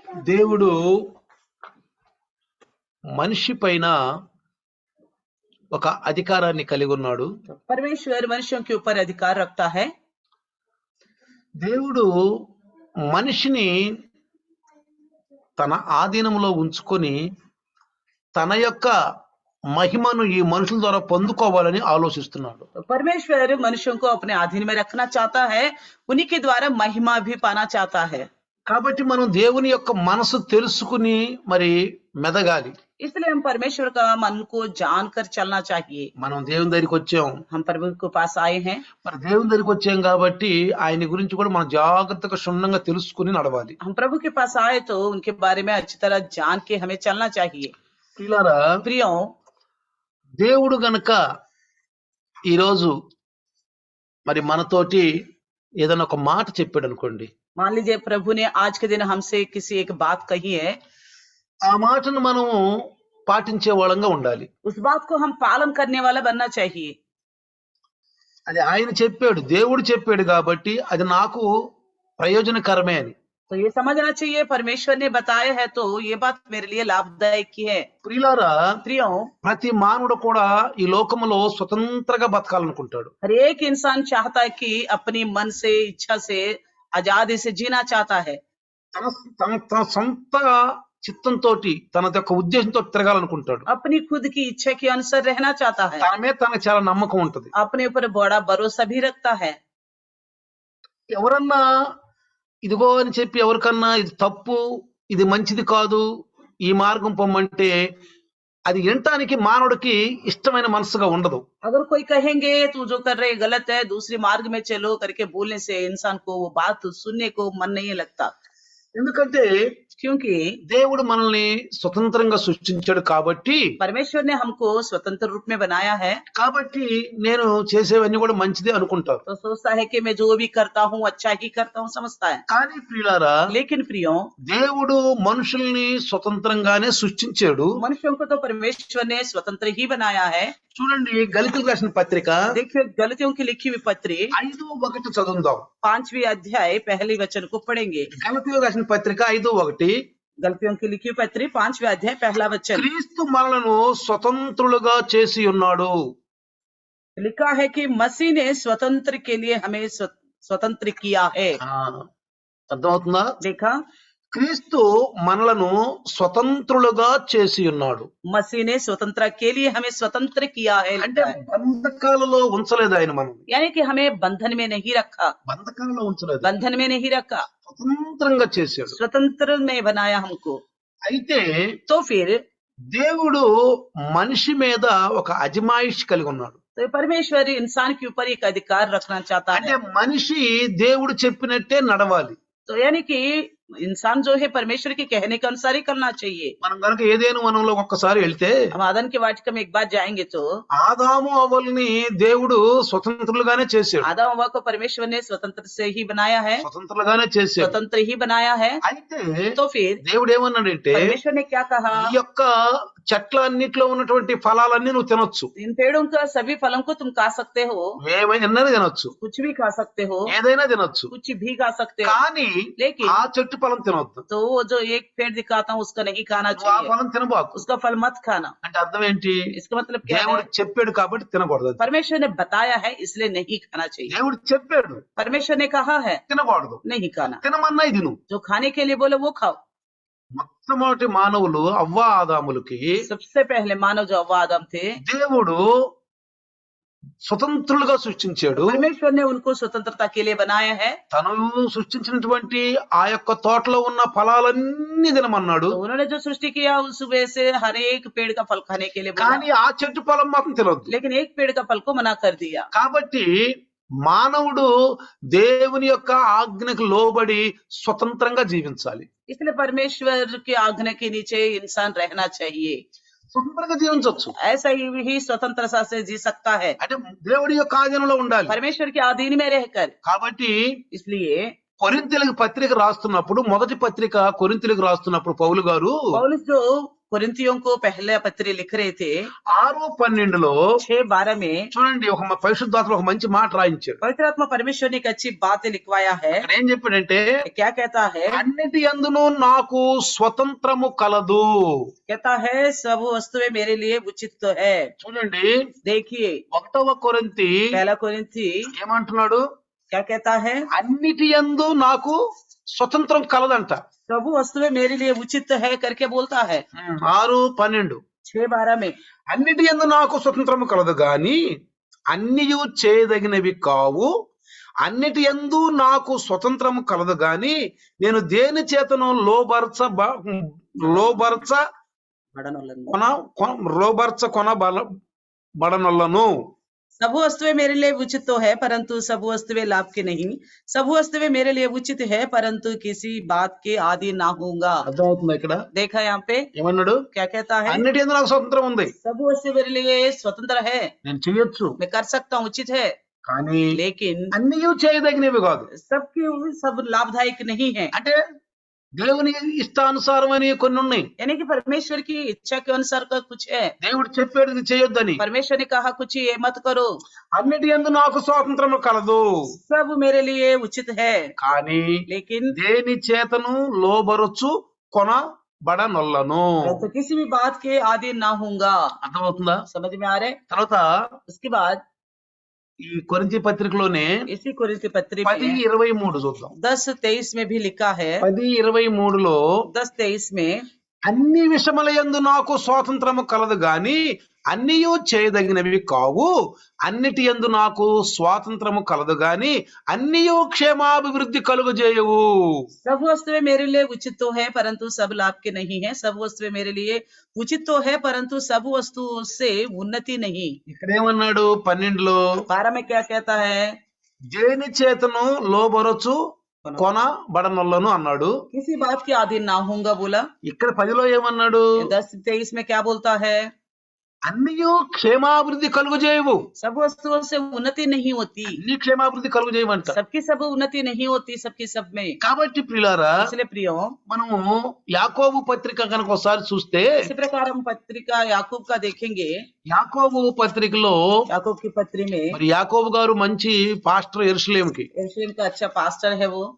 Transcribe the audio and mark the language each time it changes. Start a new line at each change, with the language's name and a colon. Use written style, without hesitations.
Telugu: దేవుడు మనిషి పైన ఒక అధికారాన్ని కలిగి ఉన్నాడు.
Hindi: परमेश्वर मनुष्यों के ऊपर अधिकार रखता है।
Telugu: దేవుడు మనిషిని తన ఆధీనంలో ఉంచుకొని తన యొక్క మహిమను ఈ మనుషుల ద్వారా పొందుకోవాలని ఆలోచిస్తున్నాడు.
Hindi: परमेश्वर मनुष्यों को अपने अधीन में रखना चाहता है, उन्हीं के द्वारा महिमा भी पाना चाहता है।
Telugu: కాబట్టి మనం దేవుని యొక్క మనసు తెలుసుకుని మరి మెదగాలి.
Hindi: इसलिए हम परमेश्वर का मन को जानकर चलना चाहिए।
Telugu: మనం దేవుని దగ్గరికి వచ్చాం,
Hindi: हम प्रभु के पास आए हैं,
Telugu: మరి దేవుని దగ్గరికి వచ్చాం కాబట్టి ఆయన గురించి కూడా మనం జాగ్రత్తగా క్షుణ్ణంగా తెలుసుకుని నడవాలి.
Hindi: हम प्रभु के पास आए तो उनके बारे में अच्छी तरह जान के हमें चलना चाहिए। प्रियो,
Telugu: దేవుడు గనక ఈరోజు మరి మనతోటి ఏదైనా ఒక మాట చెప్పాడు అనుకోండి,
Hindi: मान लीजिए प्रभु ने आज के दिन हमसे किसी एक बात कही है,
Telugu: ఆ మాటను మనము పాటించే వాళ్ళంగా ఉండాలి.
Hindi: उस बात को हम पालन करने वाला बनना चाहिए।
Telugu: అది ఆయన చెప్పాడు, దేవుడు చెప్పాడు కాబట్టి అది నాకు ప్రయోజనకరమే అని.
Hindi: तो ये समझना चाहिए परमेश्वर ने बताया है तो ये बात मेरे लिए लाभदायक की है।
Telugu: ప్రియులారా,
Hindi: प्रियो,
Telugu: ప్రతి మానవుడు కూడా ఈ లోకములో స్వతంత్రంగా బతకాలనుకుంటాడు.
Hindi: हर एक इंसान चाहता है कि अपनी मन से इच्छा से आजादी से जीना चाहता है।
Telugu: తన సొంత చిత్తంతో తన యొక్క ఉద్దేశంతో తిరగాలనుకుంటాడు.
Hindi: अपनी खुद की इच्छा के अनुसार रहना चाहता है।
Telugu: తన మీద తనకు చాలా నమ్మకం ఉంటది.
Hindi: अपने ऊपर बड़ा भरोसा भी रखता है।
Telugu: ఎవరన్నా ఇదిగో అని చెప్పి ఎవరికన్నా ఇది తప్పు, ఇది మంచిది కాదు, ఈ మార్గం పొమ్మంటే అది వినటానికి మానవుడికి ఇష్టమైన మనసుగా ఉండదు.
Hindi: अगर कोई कहेंगे तू जो कर रहे गलत है, दूसरी मार्ग में चलो करके बोलने से इंसान को वो बात सुनने को मन नहीं लगता।
Telugu: ఎందుకంటే
Hindi: क्योंकि
Telugu: దేవుడు మనల్ని స్వతంత్రంగా సృష్టించాడు కాబట్టి,
Hindi: परमेश्वर ने हमको स्वतंत्र रूप में बनाया है,
Telugu: కాబట్టి నేను చేసేవన్నీ కూడా మంచిదే అనుకుంటారు.
Hindi: तो सोचता है कि मैं जो भी करता हूँ अच्छा ही करता हूँ, समझता है।
Telugu: కానీ ప్రియులారా,
Hindi: लेकिन प्रियो,
Telugu: దేవుడు మనుషుల్ని స్వతంత్రంగానే సృష్టించాడు.
Hindi: मनुष्यों को तो परमेश्वर ने स्वतंत्र ही बनाया है।
Telugu: చూడండి, గళితీయులకు రాసిన పత్రిక
Hindi: देखिए गलतियों की लिखी हुई पत्री
Telugu: 5:1 చదువుదాం.
Hindi: 5वीं अध्याय पहले वचन को पढ़ेंगे।
Telugu: గళితీయులకు రాసిన పత్రిక 5:1.
Hindi: गलतियों की लिखी हुई पत्री 5वीं अध्याय पहला वचन।
Telugu: క్రీస్తు మనలను స్వతంత్రులుగా చేసి ఉన్నాడు.
Hindi: लिखा है कि मसीह ने स्वतंत्र के लिए हमें स्वतंत्र किया है।
Telugu: అర్థమవుతుందా?
Hindi: देखा,
Telugu: క్రీస్తు మనలను స్వతంత్రులుగా చేసి ఉన్నాడు.
Hindi: मसीह ने स्वतंत्र के लिए हमें स्वतंत्र किया है।
Telugu: అంటే బంధకాలలో ఉంచలేదు ఆయన మనం,
Hindi: यानी कि हमें बंधन में नहीं रखा,
Telugu: బంధకాలలో ఉంచలేదు,
Hindi: बंधन में नहीं रखा,
Telugu: స్వతంత్రంగా చేశాడు.
Hindi: स्वतंत्र में बनाया हमको।
Telugu: అయితే
Hindi: तो फिर
Telugu: దేవుడు మనిషి మీద ఒక అజమాయిష్ కలిగి ఉన్నాడు.
Hindi: तो परमेश्वर इंसान के ऊपर एक अधिकार रखना चाहता
Telugu: అంటే
Hindi: है।
Telugu: మనిషి దేవుడు చెప్పినట్టే నడవాలి.
Hindi: तो यानी कि इंसान जो है परमेश्वर के कहने के अनुसार ही करना चाहिए।
Telugu: మనం కనుక ఏదేను వనంలో ఒక్కసారి వెళ్తే,
Hindi: हम आदम के वाटिका में एक बार जाएंगे तो
Telugu: ఆదాము అవ్వల్ని దేవుడు స్వతంత్రులుగానే చేశాడు.
Hindi: आदम हव्वा को परमेश्वर ने स्वतंत्र से ही बनाया है,
Telugu: స్వతంత్రులుగానే చేశాడు.
Hindi: स्वतंत्र ही बनाया है।
Telugu: అయితే
Hindi: तो फिर
Telugu: దేవుడు ఏమన్నాడంటే,
Hindi: परमेश्वर ने क्या कहा,
Telugu: ఈ యొక్క చెట్లన్నిట్లో ఉన్నటువంటి ఫలాలన్నీ నువ్వు తినొచ్చు,
Hindi: इन पेड़ों का सभी फलों को तुम खा सकते हो,
Telugu: ఏమైనా తినొచ్చు,
Hindi: कुछ भी खा सकते हो,
Telugu: ఏదైనా తినొచ్చు,
Hindi: कुछ भी खा सकते हो,
Telugu: కానీ
Hindi: लेकिन
Telugu: ఆ చెట్టు ఫలం తినొద్దు.
Hindi: तो वो जो एक पेड़ दिखाता हूँ उसका नहीं खाना
Telugu: నువ్వు ఆ
Hindi: चाहिए,
Telugu: ఫలం తినబాకు.
Hindi: उसका फल मत खाना।
Telugu: అంటే అర్థం ఏంటి?
Hindi: इसका मतलब क्या
Telugu: దేవుడు
Hindi: है,
Telugu: చెప్పాడు కాబట్టి తినకూడదు.
Hindi: परमेश्वर ने बताया है इसलिए नहीं खाना चाहिए।
Telugu: దేవుడు చెప్పాడు
Hindi: परमेश्वर ने कहा है
Telugu: తినకూడదు,
Hindi: नहीं खाना,
Telugu: తినమన్నా ఇది నువ్వు.
Hindi: जो खाने के लिए बोले वो खाओ।
Telugu: మొట్టమొదటి మానవులు అవ్వ ఆదాములకి
Hindi: सबसे पहले मानव जो हव्वा आदम थे,
Telugu: దేవుడు స్వతంత్రులుగా సృష్టించాడు.
Hindi: परमेश्वर ने उनको स्वतंत्रता के लिए बनाया है।
Telugu: తను సృష్టించినటువంటి ఆ యొక్క తోటలో ఉన్న ఫలాలన్నీ తినమన్నాడు.
Hindi: तो उन्होंने जो सृष्टि किया उस वजह से हर एक पेड़ का फल खाने के लिए बोला,
Telugu: కానీ ఆ చెట్టు ఫలం మాత్రం తినొద్దు.
Hindi: लेकिन एक पेड़ का फल को मना कर दिया।
Telugu: కాబట్టి మానవుడు దేవుని యొక్క ఆజ్ఞకు లోబడి స్వతంత్రంగా జీవించాలి.
Hindi: इसलिए परमेश्वर की आज्ञा के नीचे इंसान रहना चाहिए।
Telugu: స్వతంత్రంగా జీవించవచ్చు,
Hindi: ऐसा ही स्वतंत्रता से जी सकता है,
Telugu: అంటే దేవుడి యొక్క ఆధీనంలో ఉండాలి.
Hindi: परमेश्वर के अधीन में रहकर।
Telugu: కాబట్టి
Hindi: इसलिए
Telugu: కొరింథీయులకు పత్రిక రాస్తున్నప్పుడు, మొదటి పత్రిక కొరింథీయులకు రాస్తున్నప్పుడు పౌలు గారు
Hindi: पौलुस जो कुरिन्थियों को पहले पत्री लिख रहे थे
Telugu: 6:12లో
Hindi: 6:12 में
Telugu: చూడండి ఒక పరిశుద్ధాత్మ ఒక మంచి మాట రాయించాడు.
Hindi: पवित्र आत्मा परमेश्वर ने एक अच्छी बात लिखवाया है।
Telugu: అక్కడ ఏం చెప్పాడంటే
Hindi: क्या कहता है?
Telugu: అన్నిటి యందును నాకు స్వతంత్రము కలదు.
Hindi: कहता है सब वस्तुएं मेरे लिए उचित तो है।
Telugu: చూడండి
Hindi: देखिए
Telugu: 1వ కొరింథీ
Hindi: पहला कुरिन्थी
Telugu: ఏమంటున్నాడు?
Hindi: क्या कहता है?
Telugu: అన్నిటి యందు నాకు స్వతంత్రం కలదంట.
Hindi: सब वस्तुएं मेरे लिए उचित है करके बोलता है
Telugu: 6:12
Hindi: 6:12 में।
Telugu: అన్నిటి యందు నాకు స్వతంత్రము కలదు గాని అన్నియు చేయదగినవి కావు. అన్నిటి యందు నాకు స్వతంత్రము కలదు గాని నేను దేని చేతను కొనబడనొల్లను.
Hindi: सब वस्तुएं मेरे लिए उचित तो है परंतु सब वस्तुएं लाभ की नहीं। सब वस्तुएं मेरे लिए उचित है परंतु किसी बात के आदि ना होऊंगा।
Telugu: అర్థమవుతుందా ఇక్కడ?
Hindi: देखा यहाँ पे
Telugu: ఏమన్నాడు?
Hindi: क्या कहता है?
Telugu: అన్నిటి యందు నాకు స్వతంత్రం ఉంది,
Hindi: सब वस्तु मेरे लिए स्वतंत्र है,
Telugu: నేను చేయొచ్చు,
Hindi: मैं कर सकता हूँ, उचित है,
Telugu: కానీ
Hindi: लेकिन
Telugu: అన్నియు చేయదగినవి కాదు.
Hindi: सबके सब लाभदायक नहीं है।
Telugu: అంటే దేవుని ఇష్టానుసారమని కొన్ని ఉన్నాయి.
Hindi: यानी कि परमेश्वर की इच्छा के अनुसार का कुछ है।
Telugu: దేవుడు చెప్పాడు ఇది చేయొద్దని.
Hindi: परमेश्वर ने कहा कुछ ये मत करो।
Telugu: అన్నిటి యందు నాకు స్వాతంత్రము కలదు,
Hindi: सब मेरे लिए उचित है,
Telugu: కానీ
Hindi: लेकिन
Telugu: దేని చేతను లోబరచు కొనబడనొల్లను.
Hindi: तो किसी भी बात के आदि ना होऊंगा।
Telugu: అర్థమవుతుందా?
Hindi: समझ में आ रहे?
Telugu: తర్వాత
Hindi: उसके बाद
Telugu: ఈ కొరింథీ పత్రికలోనే
Hindi: इसी कुरिन्थी पत्री में
Telugu: 10:23 చూద్దాం.
Hindi: 10:23 में भी लिखा है।
Telugu: 10:23లో
Hindi: 10:23 में
Telugu: అన్ని విషయములయందు నాకు స్వాతంత్రము కలదు గాని అన్నియు చేయదగినవి కావు. అన్నిటి యందు నాకు స్వాతంత్రము కలదు గాని అన్నియు క్షేమాభివృద్ధి కలుగజేయవు.
Hindi: सब वस्तुएं मेरे लिए उचित तो है परंतु सब लाभ के नहीं है। सब वस्तुएं मेरे लिए उचित तो है परंतु सब वस्तुओं से उन्नति नहीं।
Telugu: ఇక్కడ ఏమన్నాడు 12లో?
Hindi: 12 में क्या कहता है?
Telugu: దేని చేతను లోబరచు కొనబడనొల్లను అన్నాడు.
Hindi: किसी बात के आधीन ना होऊंगा बोला।
Telugu: ఇక్కడ 10లో ఏమన్నాడు?
Hindi: 10:23 में क्या बोलता है?
Telugu: అన్నియు క్షేమాభివృద్ధి కలుగజేయవు.
Hindi: सब वस्तुओं से उन्नति नहीं होती।
Telugu: అన్ని క్షేమాభివృద్ధి కలుగజేయమంట.
Hindi: सबकी सब उन्नति नहीं होती, सबकी सब में।
Telugu: కాబట్టి ప్రియులారా,
Hindi: इसलिए प्रियो
Telugu: మనము యాకోబు పత్రిక కనుక ఒకసారి చూస్తే
Hindi: इसी प्रकार हम पत्रिका याकूब का देखेंगे।
Telugu: యాకోబు పత్రికలో
Hindi: याकूब की पत्री में
Telugu: మరి యాకోబు గారు మంచి పాస్టర్ యెరూషలేముకి.
Hindi: यरूशलेम का अच्छा पास्टर है वो